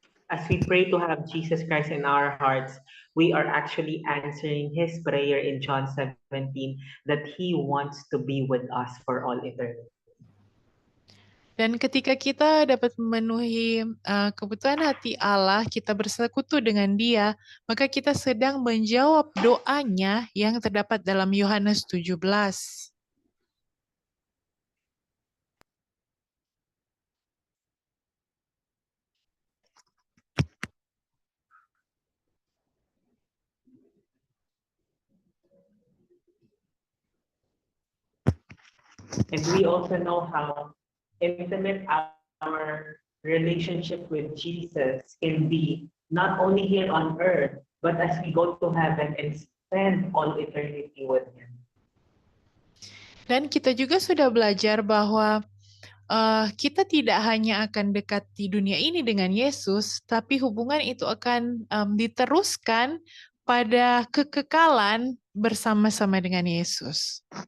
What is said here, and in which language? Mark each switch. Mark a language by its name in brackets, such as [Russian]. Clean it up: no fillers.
[English] As we pray to have Jesus Christ in our hearts, we are actually answering His prayer in John 17 that He wants to be with us for all eternity. [Indonesian] Dan ketika kita dapat memenuhi kebutuhan hati Allah, kita bersekutu dengan Dia, maka kita sedang menjawab doanya yang terdapat dalam Yohanes 17. [English] And we also know how intimate our relationship with Jesus can be, not only here on earth, but as we go to heaven and spend all eternity with Him. [Indonesian] Dan kita juga sudah belajar bahwa kita tidak hanya akan dekat di dunia ini dengan Yesus, tapi hubungan itu akan diteruskan pada kekekalan bersama-sama dengan Yesus.